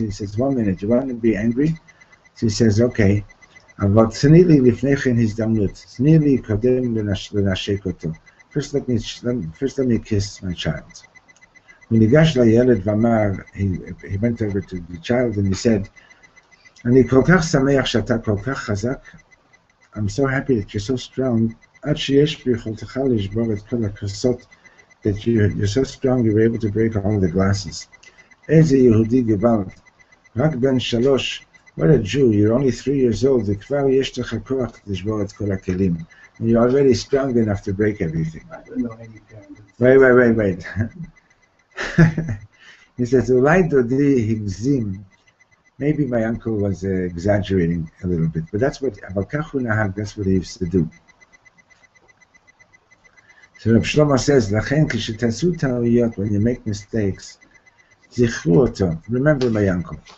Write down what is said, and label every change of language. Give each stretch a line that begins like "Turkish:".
English: He says, 1 minute, you want to be angry? So he says, okay.
Hebrew: אבל תני לי לפני כן הזדמנות. תני לי קודם לנשק אותו.
English: First let me kiss my child.
Hebrew: הוא ניגש לילד ואמר,
English: he went over to the child and he said,
Hebrew: אני כל כך שמח שאתה כל כך חזק.
English: I'm so happy that you're so strong.
Hebrew: עד שיש ביכולתך לשבור את כל הכוסות,
English: that you're so strong you were able to break all the glasses.
Hebrew: איזה יהודי גוואלד. רק בן 3,
English: what a Jew, you're only 3 years old,
Hebrew: וכבר יש לך כוח לשבור את כל הכלים.
English: And you're already strong enough to break everything. I don't know any parents. Wait. He says,
Hebrew: אולי דודי הגזים.
English: Maybe my uncle was exaggerating a little bit, but that's what,
Hebrew: אבל כך הוא נהג,
English: that's what he used to do. So Reb Shlomo says,
Hebrew: לכן כשתעשו טעויות,
English: when you make mistakes,
Hebrew: זכרו אותו,
English: remember my uncle.